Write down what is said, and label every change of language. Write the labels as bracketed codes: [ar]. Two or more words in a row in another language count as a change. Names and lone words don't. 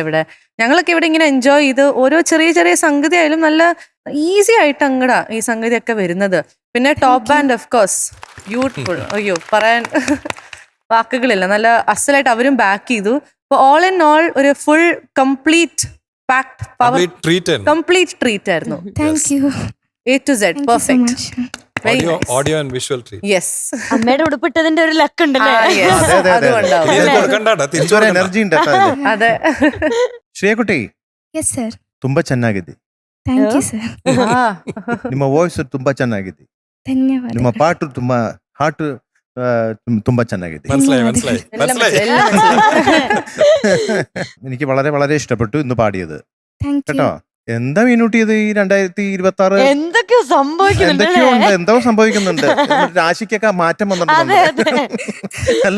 [ml] ഇവിടെ ഞങ്ങളൊക്കെ ഇവിടെ ഇങ്ങനെ എൻജോയ് ചെയ്ത് ഓരോ ചെറിയ ചെറിയ സംഗതി ആയാലും നല്ല ഈസി ആയിട്ട് അങ്ങടാ ഈ സംഗതിയൊക്കെ വരുന്നത്. [en] പിന്നെ top band of course beautiful. [ml] അയ്യോ, പറയാൻ വാക്കുകളില്ല. നല്ല അസലായിട്ട് അവരും ബാക്ക് ചെയ്തു. [en] അപ്പോൾ all in all ഒരു full complete packed power complete treat ആയിരുന്നു. thank you. A to Z, thank you so perfect. മച്ച്. Very nice. audio and visual treat. Yes. [ml] അമ്മയുടെ ഉടുപ്പിട്ടതിന്റെ ഒരു ലക്ക് ഉണ്ടല്ലേ? [en] Yes. [ml] അതെ, അതെ, അതെ. അതുകൊണ്ടാവും. ഇത് കൊടുക്കണ്ടാ, തിരിച്ചു ഒരു എനർജി ഉണ്ട് കേട്ടോ അതില്. അതെ. ಶ್ರೇಯಕುಟಿ [en] yes sir. [kn] ತುಂಬಾ ಚೆನ್ನಾಗಿದೆ. [en] thank you sir. ആ. [kn] ನಿಮ್ಮ ವಾಯ್ಸ್ ತುಂಬಾ ಚೆನ್ನಾಗಿದೆ. ಧನ್ಯವಾದ. ನಿಮ್ಮ ಪಾಟು ತುಂಬಾ ಹಾರ್ಟ್ ತುಂಬಾ ಚೆನ್ನಾಗಿದೆ. [ml] മനസ്സിലായി. എല്ലാം മനസ്സിലായി. എനിക്ക് വളരെ വളരെ ഇഷ്ടപ്പെട്ടു ഇന്ന് പാടിയത് [en] thank you. [ml] കേട്ടോ. എന്താ മീനൂട്ടി ഇത് ഈ 2026 എന്തൊക്കെയോ സംഭവിക്കുന്നുണ്ട് എന്തൊക്കെയോ ഉണ്ട്, എന്തോ സംഭവിക്കുന്നുണ്ട്. രാശിക്കൊക്കെ മാറ്റം വന്നിട്ടുണ്ട് അല്ലേ?